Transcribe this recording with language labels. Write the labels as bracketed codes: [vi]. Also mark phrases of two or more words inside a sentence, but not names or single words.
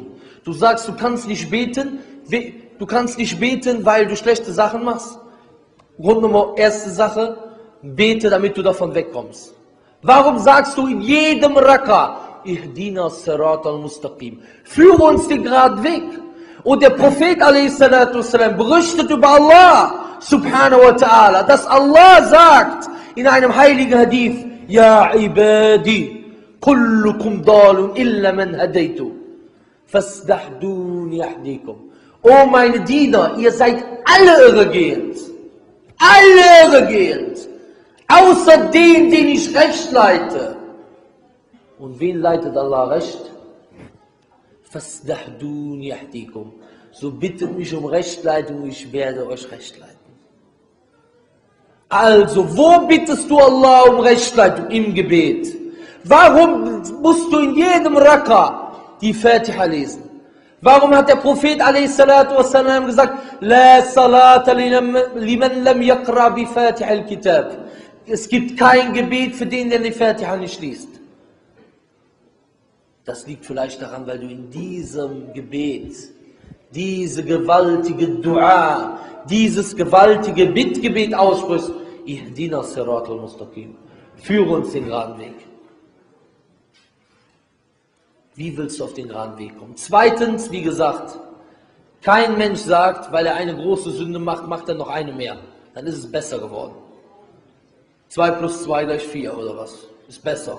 [de] Du sagst, du kannst nicht beten, weil du schlechte Sachen machst. Erste Sache, bete, damit du davon wegkommst. Warum sagst du in jedem Raka, [ar] اهدنا الصراط المستقيم, [de] führe uns den geraden Weg? Und der Prophet a.s. berichtet über Allah, [ar] سبحانه وتعالى, [de] dass Allah sagt in einem heiligen Hadith, [ar] يا عبادي كلكم ضال إلا من هديته فاستهدوني أهدكم. [de] O meine Diener, ihr seid alle irregehend. Alle irregehend. Außer den ich recht leite. Und wen leitet Allah recht? [ar] فاستهدوني أهدكم. [de] So bittet mich um Rechtleitung, ich werde euch recht leiten. Also, wo bittest du Allah um Rechtleitung? Im Gebet. Warum musst du in jedem Raka die Fatiha lesen? Warum hat der Prophet a.s. gesagt, [ar] لا صلاة لمن لم يقرأ بفاتحة الكتاب. [de] Es gibt kein Gebet für den, der die Fatiha nicht liest. Das liegt vielleicht daran, weil du in diesem Gebet diese gewaltige Dua, dieses gewaltige Bittgebet aussprichst. [ar] اهدنا الصراط المستقيم. [de] Führe uns den geraden Weg. Wie willst du auf den geraden Weg kommen? Zweitens, wie gesagt, kein Mensch sagt, weil er eine große Sünde macht, macht er noch eine mehr. Dann ist es besser geworden. 2 plus 2 gleich 4 oder was? Ist besser.